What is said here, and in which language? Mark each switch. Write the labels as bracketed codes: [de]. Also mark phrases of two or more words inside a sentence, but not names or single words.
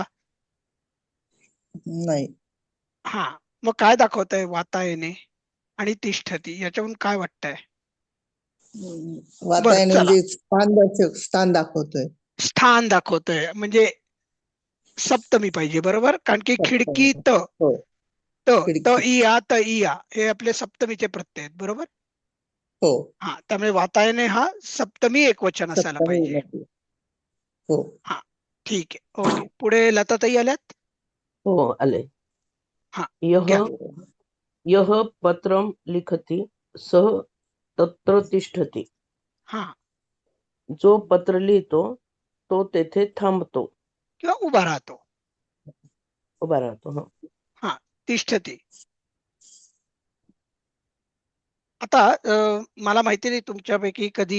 [mr] नाही. हा, मग काय दाखवतंय वातायने आणि तिष्ठती याच्यावरून काय वाटतंय? बरं वातायन चला, म्हणजे स्थान दाखवतोय. स्थान दाखवतोय म्हणजे सप्तमी पाहिजे, बरोबर. कारण की खिडकी त हो. त त खिडकी. इया त इया हे आपले सप्तमीचे प्रत्यय आहेत, बरोबर. हो. हा, त्यामुळे वातायने हा सप्तमी एकवचन असायला सप्तमी पाहिजे. विभक्ती. हो. हा, ठीक आहे. ओके, पुढे लताताई आल्यात. हो आले. हा, [sa] यह [mr] घ्या. [sa] यह पत्रम लिखति सह तत्र तिष्ठति. [mr] हा, जो पत्र लिहितो तो तेथे थांबतो, किंवा उभा राहतो. उभा राहतो. हा. हा, तिष्ठती. आता मला माहिती नाही तुमच्यापैकी कधी